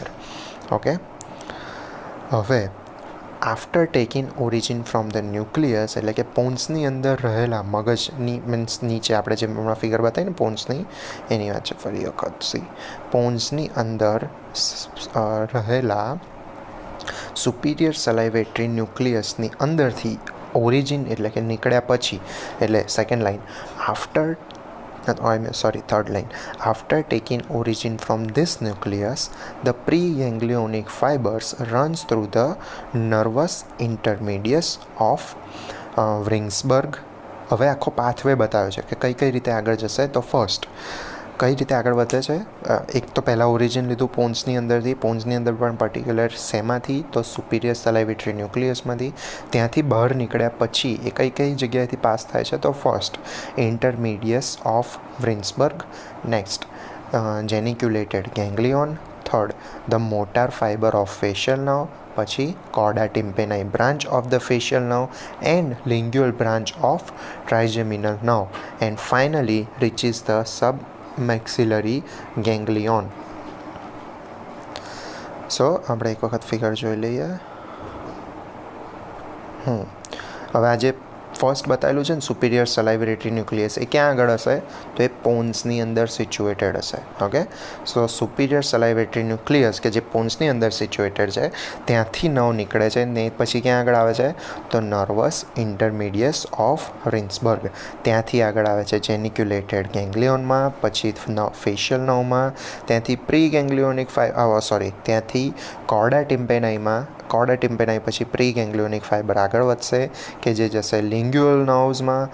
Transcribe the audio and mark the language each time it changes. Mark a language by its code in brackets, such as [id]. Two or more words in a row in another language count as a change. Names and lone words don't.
[gu] ઓકે, હવે [en] after taking origin from the nucleus, [gu] એટલે કે પોન્સની અંદર રહેલા મગજની મીન્સ નીચે આપણે જે હમણાં ફિગર બતાવી ને પોન્સની એની વાત છે. ફરી વખત પોન્સની અંદર રહેલા [en] superior salivatory nucleusની [gu] અંદરથી ઓરિજિન એટલે કે નીકળ્યા પછી, એટલે [en] second line third line. After taking origin from this nucleus, the preganglionic fibers runs through the nervous intermediates of Wingsberg. [gu] હવે આખો પાથવે બતાવ્યો છે કે કઈ રીતે આગળ જશે. તો ફર્સ્ટ કઈ રીતે આગળ વધે છે, એક તો પહેલાં ઓરિજિન લીધું પોન્સની અંદરથી, પોન્સની અંદર પણ પર્ટિક્યુલર શેમાંથી તો [en] superior salivatory nucleusમાંથી. [gu] ત્યાંથી બહાર નીકળ્યા પછી એ કઈ જગ્યાએથી પાસ થાય છે તો [en] first intermedius of Wrinsberg, next geniculated ganglion, third the motor fiber of facial nerve, પછી chorda tympani branch of the facial nerve and lingual branch of trigeminal nerve, and finally reaches the sub maxillary ganglion. [gu] સો આપણે એક વખત ફિગર જોઈ લઈએ. હવે આજે ફર્સ્ટ બતાવેલું છે ને [en] superior salivatory nucleus, [gu] એ ક્યાં આગળ હશે તો એ પોન્સની અંદર સિચ્યુએટેડ હશે. ઓકે, સો [en] superior salivatory nucleus [gu] કે જે પોન્સની અંદર સિચ્યુએટેડ છે ત્યાંથી નવ નીકળે છે ને પછી ક્યાં આગળ આવે છે તો [en] nervus intermedius of Rinsberg, [gu] ત્યાંથી આગળ આવે છે [en] geniculated ganglionમાં, [gu] પછી [en] facial nerveમાં, [gu] ત્યાંથી [en] pre ganglionic [gu] ત્યાંથી [en] chorda tympaniમાં chorda tympani [gu] પછી [en] pre ganglionic fiber [gu] આગળ વધશે કે જે જશે [en] lingual nervesમાં.